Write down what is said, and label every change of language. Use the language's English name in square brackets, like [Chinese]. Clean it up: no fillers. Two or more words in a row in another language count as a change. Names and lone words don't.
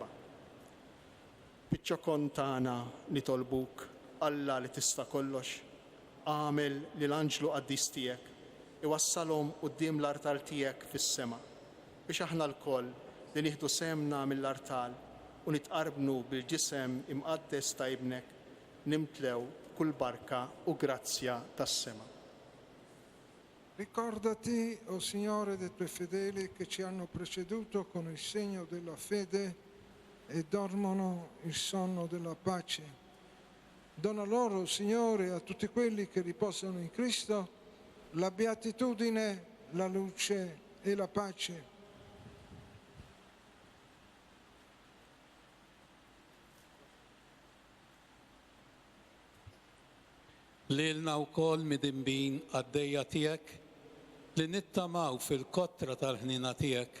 [Maltese] Biċ-ċokon tagħna nitolbuk Alla li tista' kollox, għamel li l-anġlu qaddis tiegħek iwassalhom quddiem l-artal tiegħek fis-sema biex aħna l-koll li nieħdu semna mill-artal u nitqarbnu bil-ġisem imqaddes ta' ibnek nimtlew kull barka u grazzja tas-sema. [Italian] Ricordati, o Signore, dei tuoi fedeli che ci hanno preceduto con il segno della fede e dormono il sonno della pace. Dona loro, Signore, a tutti quelli che riposano in Cristo la beatitudine, la luce e la pace. [Maltese] Lilna wkoll midinbin għaddejja tiegħek li nittamaw fil-kotra tal-ħnina tiegħek.